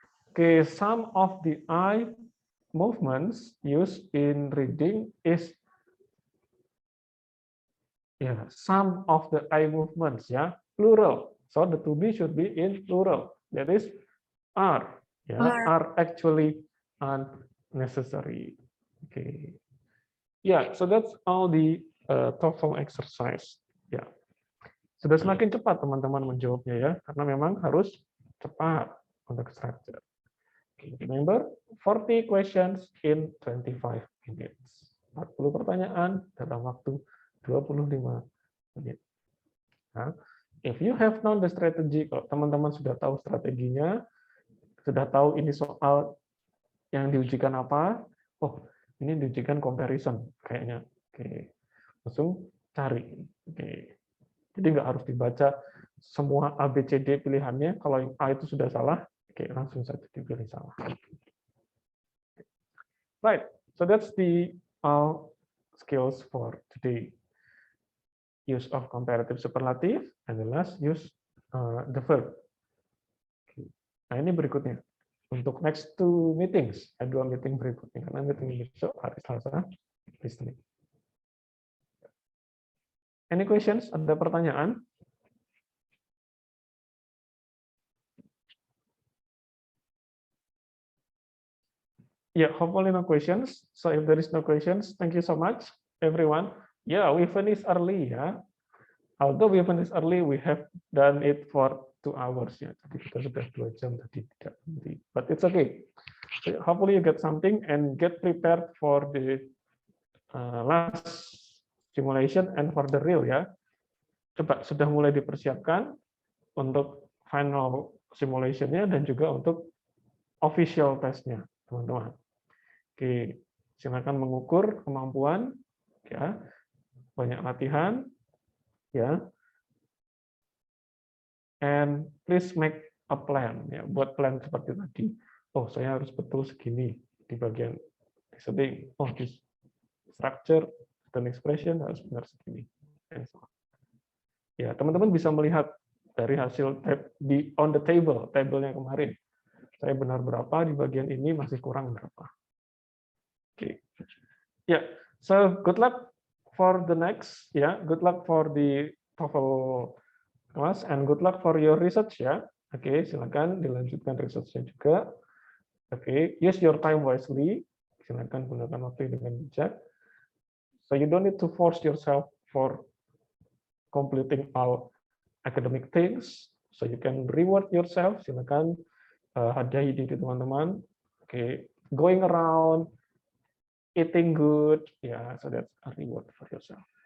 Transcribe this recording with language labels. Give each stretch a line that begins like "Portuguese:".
English: Okay, some of the eye movements used in reading is, yeah, some of the eye movements, yeah, plural. So the to be should be in plural. That is are, yeah, are actually unnecessary. Okay. Yeah, so that's all the TOEFL exercise.
Indonesian: Ya, sudah semakin cepat teman-teman menjawabnya, ya, karena memang harus cepat untuk structure.
English: Remember, 40 questions in 25 minutes.
Indonesian: 40 pertanyaan dalam waktu 25 menit. Nah,
English: if you have known the strategy,
Indonesian: kalau teman-teman sudah tahu strateginya, sudah tahu ini soal yang diujikan apa, oh ini diujikan comparison kayaknya. Oke, langsung cari. Oke, jadi nggak harus dibaca semua A, B, C, D pilihannya. Kalau yang A itu sudah salah, oke langsung saja dipilih salah.
English: Right, so that's the skills for today. Use of comparative superlative, and the last use the verb. Okay.
Indonesian: Nah ini berikutnya. Untuk next 2 meetings, ada 2 meeting berikutnya. Karena meeting besok hari Selasa, listening.
English: Any questions?
Indonesian: Ada pertanyaan?
English: Yeah, hopefully no questions. So if there is no questions, thank you so much, everyone. Yeah, we finished early, ya. Although we finished early, we have done it for 2 hours, ya.
Indonesian: Jadi kita sudah 2 jam tadi tidak berhenti.
English: But it's okay. So hopefully you get something and get prepared for the last simulation and for the real, ya.
Indonesian: Coba sudah mulai dipersiapkan untuk final simulation-nya dan juga untuk official test-nya, teman-teman. Oke, silakan mengukur kemampuan, ya, banyak latihan, ya,
English: and please make a plan,
Indonesian: ya, buat plan seperti tadi. Oh, saya harus betul segini di bagian listening. Oh, di structure dan expression harus benar segini. Ya, teman-teman bisa melihat dari hasil di
English: on the table,
Indonesian: tabelnya kemarin. Saya benar berapa di bagian ini, masih kurang berapa.
English: Oke. Ya, so good luck for the next, ya. Good luck for the TOEFL class and good luck for your research, ya.
Indonesian: Oke, silakan dilanjutkan research-nya juga.
English: Oke, use your time wisely.
Indonesian: Silakan gunakan waktu dengan bijak.
English: So you don't need to force yourself for completing all academic things. So you can reward yourself.
Indonesian: Silakan hadiahi diri teman-teman.
English: Oke, going around, eating good, yeah, so that's a reward for yourself.